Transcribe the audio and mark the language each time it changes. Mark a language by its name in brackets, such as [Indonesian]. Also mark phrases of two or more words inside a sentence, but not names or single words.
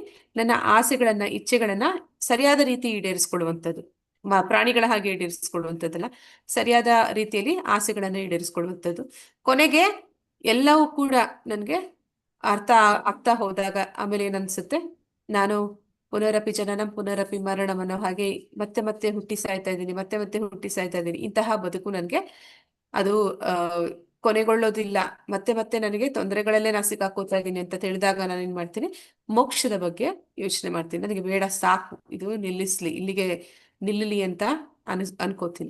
[Kannada] ನನ್ನ ಆಸೆಗಳನ್ನ, ಇಚ್ಛೆಗಳನ್ನ ಸರಿಯಾದ ರೀತಿ ಈಡೇರಿಸ್ಕೊಳ್ಳುವಂಥದ್ದು. ಪ್ರಾಣಿಗಳ ಹಾಗೆ ಈಡೇರಿಸ್ಕೊಳ್ಳುವಂಥದ್ದಲ್ಲ, ಸರಿಯಾದ ರೀತಿಯಲ್ಲಿ ಆಸೆಗಳನ್ನ ಈಡೇರಿಸ್ಕೊಳ್ಳುವಂಥದ್ದು. ಕೊನೆಗೆ ಎಲ್ಲವೂ ಕೂಡ ನನಗೆ ಅರ್ಥ ಆಗ್ತಾ ಹೋದಾಗ ಆಮೇಲೆ ಏನನ್ಸುತ್ತೆ? ನಾನು [Sanskrit] ಪುನರಪಿ ಜನನಂ ಪುನರಪಿ ಮರಣಂ [Kannada] ಅನ್ನೋ ಹಾಗೆ ಮತ್ತೆ ಮತ್ತೆ ಹುಟ್ಟಿ ಸಾಯ್ತಾ ಇದ್ದೀನಿ, ಮತ್ತೆ ಮತ್ತೆ ಹುಟ್ಟಿ ಸಾಯ್ತಾ ಇದ್ದೀನಿ. ಇಂತಹ ಬದುಕು ನನಗೆ ಅದು ಕೊನೆಗೊಳ್ಳೋದಿಲ್ಲ. ಮತ್ತೆ ಮತ್ತೆ ನನಗೆ ತೊಂದರೆಗಳಲ್ಲೇ ನಾ ಸಿಕ್ಕಾಕೋತಾ ಇದ್ದೀನಿ ಅಂತ ತಿಳಿದಾಗ ನಾನು ಏನ್ ಮಾಡ್ತೀನಿ? ಮೋಕ್ಷದ ಬಗ್ಗೆ ಯೋಚನೆ ಮಾಡ್ತೀನಿ. ನನಗೆ ಬೇಡ, ಸಾಕು, ಇದು ಇಲ್ಲಿಗೆ ನಿಲ್ಲಲಿ ಅಂತ ಅನ್ಕೋತೀನಿ.